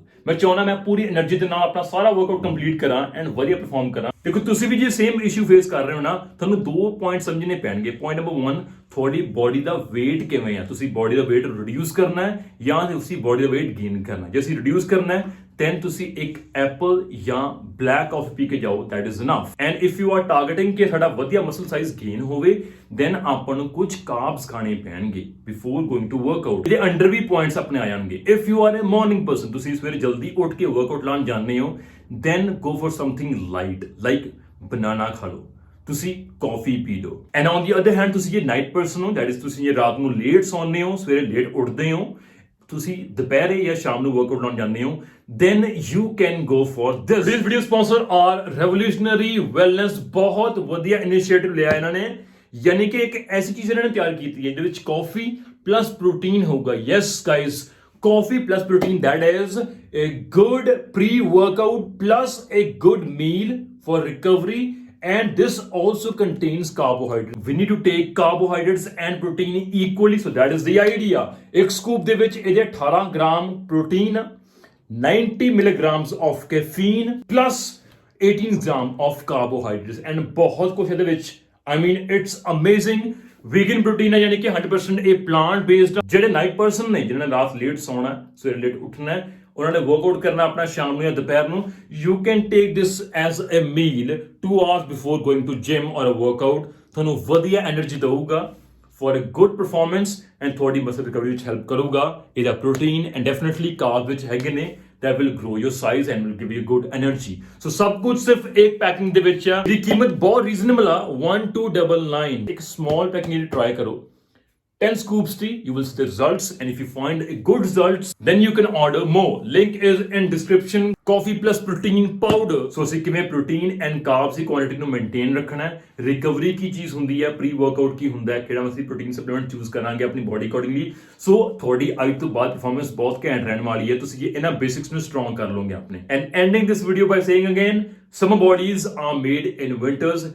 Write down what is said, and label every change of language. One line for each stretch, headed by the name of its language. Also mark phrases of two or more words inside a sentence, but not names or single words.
Punjabi: ਮੈਂ ਚਾਹੁੰਦਾ ਮੈਂ ਪੂਰੀ એનર્ਜੀ ਦੇ ਨਾਲ ਆਪਣਾ ਸਾਰਾ
English: workout complete
Punjabi: ਕਰਾਂ ਐਂਡ ਵਧੀਆ ਪਰਫਾਰਮ ਕਰਾਂ। ਦੇਖੋ ਤੁਸੀਂ ਵੀ ਜੇ
English: same issue face
Punjabi: ਕਰ ਰਹੇ ਹੋ ਨਾ, ਤੁਹਾਨੂੰ 2 ਪੁਆਇੰਟ ਸਮਝਣੇ ਪੈਣਗੇ।
English: point number
Punjabi: 1, ਤੁਹਾਡੀ ਬੋਡੀ ਦਾ weight ਕਿਵੇਂ ਆ, ਤੁਸੀਂ ਬੋਡੀ ਦਾ weight ਰਿਡਿਊਸ ਕਰਨਾ ਹੈ ਜਾਂ ਤੁਸੀਂ ਬੋਡੀ ਦਾ weight ਗੇਨ ਕਰਨਾ ਹੈ। ਜੇ ਅਸੀਂ ਰਿਡਿਊਸ ਕਰਨਾ ਹੈ then ਤੁਸੀਂ ਇੱਕ ਐਪਲ ਜਾਂ
English: black coffee
Punjabi: ਪੀ ਕੇ ਜਾਓ,
English: that is enough। and if you are targeting
Punjabi: ਕਿ ਸਾਡਾ ਵਧੀਆ
English: muscle size gain
Punjabi: ਹੋਵੇ then ਆਪਾਂ ਨੂੰ ਕੁਝ ਕਾਰਬਸ ਖਾਣੇ ਪੈਣਗੇ
English: before going to workout।
Punjabi: ਇਹਦੇ ਅੰਡਰ ਵੀ ਪੁਆਇੰਟਸ ਆਪਣੇ ਆ ਜਾਣਗੇ।
English: if you are a morning person,
Punjabi: ਤੁਸੀਂ ਸਵੇਰੇ ਜਲਦੀ ਉੱਠ ਕੇ ਵਰਕਆਊਟ ਲਾਉਣ ਜਾਂਦੇ ਹੋ,
English: then go for something light like banana
Punjabi: ਖਾ ਲਓ, ਤੁਸੀਂ ਕਾਫੀ ਪੀ ਲਓ।
English: and on the other hand
Punjabi: ਤੁਸੀਂ ਜੇ
English: night person
Punjabi: ਹੋ,
English: that is
Punjabi: ਤੁਸੀਂ ਜੇ ਰਾਤ ਨੂੰ ਲੇਟ ਸੌਂਦੇ ਹੋ ਸਵੇਰੇ ਲੇਟ ਉੱਠਦੇ ਹੋ, ਤੁਸੀਂ ਦੁਪਹਿਰੇ ਜਾਂ ਸ਼ਾਮ ਨੂੰ ਵਰਕਆਊਟ ਲਾਉਣ ਜਾਂਦੇ ਹੋ,
English: then you can go for this। This video sponsor are Revolutionary Wellness।
Punjabi: ਬਹੁਤ ਵਧੀਆ ਇਨੀਸ਼ੀਏਟਿਵ ਲਿਆ ਇਹਨਾਂ ਨੇ, ਯਾਨੀ ਕਿ ਇੱਕ ਐਸੀ ਚੀਜ਼ ਇਹਨਾਂ ਨੇ ਤਿਆਰ ਕੀਤੀ ਹੈ ਜਿਹਦੇ ਵਿੱਚ ਕਾਫੀ ਪਲੱਸ ਪ੍ਰੋਟੀਨ ਹੋਊਗਾ।
English: yes guys, coffee plus protein, that is a good pre-workout plus a good meal for recovery, and this also contains carbohydrates। we need to take carbohydrates and protein equally, so that is the idea।
Punjabi: ਇੱਕ ਸਕੂਪ ਦੇ ਵਿੱਚ ਇਹਦੇ 18 ਗ੍ਰਾਮ ਪ੍ਰੋਟੀਨ,
English: 90 milligrams of caffeine plus 18 gram of carbohydrates and
Punjabi: ਬਹੁਤ ਕੁਝ ਇਹਦੇ ਵਿੱਚ।
English: I mean it's amazing। vegan protein
Punjabi: ਹੈ, ਯਾਨੀ ਕਿ 100% ਇਹ
English: plant based.
Punjabi: ਜਿਹੜੇ
English: night person
Punjabi: ਨੇ, ਜਿਹਨਾਂ ਨੇ ਰਾਤ ਲੇਟ ਸੌਣਾ ਸਵੇਰੇ ਲੇਟ ਉੱਠਣਾ ਹੈ, ਉਹਨਾਂ ਨੇ ਵਰਕਆਊਟ ਕਰਨਾ ਆਪਣਾ ਸ਼ਾਮ ਨੂੰ ਜਾਂ ਦੁਪਹਿਰ ਨੂੰ,
English: you can take this as a meal 2 hours before going to gym or a workout.
Punjabi: ਤੁਹਾਨੂੰ ਵਧੀਆ એનર્ਜੀ ਦੇਊਗਾ
English: for a good performance
Punjabi: and ਤੁਹਾਡੀ
English: muscle recovery
Punjabi: ਵਿੱਚ ਹੈਲਪ ਕਰੂਗਾ। ਇਹਦਾ ਪ੍ਰੋਟੀਨ ਐਂਡ ਡੈਫੀਨਿਟਲੀ ਕਾਰਬ ਵਿੱਚ ਹੈਗੇ ਨੇ
English: that will grow your size and will give you good energy।
Punjabi: so ਸਭ ਕੁਝ ਸਿਰਫ ਇੱਕ ਪੈਕਿੰਗ ਦੇ ਵਿੱਚ ਆ। ਇਹਦੀ ਕੀਮਤ ਬਹੁਤ ਰੀਜ਼ਨੇਬਲ ਆ, 1299। ਇੱਕ ਸਮਾਲ ਪੈਕਿੰਗ ਟਰਾਈ ਕਰੋ,
English: 10 scoops tea, you will see the results, and if you find a good results then you can order more। link is in description। coffee plus protein powder।
Punjabi: so ਅਸੀਂ ਕਿਵੇਂ ਪ੍ਰੋਟੀਨ ਐਂਡ ਕਾਰਬਸ ਦੀ ਕੁਆਂਟੀਟੀ ਨੂੰ ਮੇਨਟੇਨ ਰੱਖਣਾ ਹੈ, ਰਿਕਵਰੀ ਕੀ ਚੀਜ਼ ਹੁੰਦੀ ਹੈ,
English: pre workout
Punjabi: ਕੀ ਹੁੰਦਾ ਹੈ, ਕਿਹੜਾ ਅਸੀਂ
English: protein supplement choose
Punjabi: ਕਰਾਂਗੇ ਆਪਣੀ
English: body accordingly.
Punjabi: ਸੋ ਤੁਹਾਡੀ ਅੱਜ ਤੋਂ ਬਾਅਦ ਪਰਫਾਰਮੈਂਸ ਬਹੁਤ ਘੈਂਟ ਰਹਿਣ ਵਾਲੀ ਹੈ, ਤੁਸੀਂ ਇਹ ਇਹਨਾਂ ਬੇਸਿਕਸ ਨੂੰ ਸਟਰੋਂਗ ਕਰ ਲਓਗੇ ਆਪਣੇ।
English: and ending this video by saying again, summer bodies are made in winters.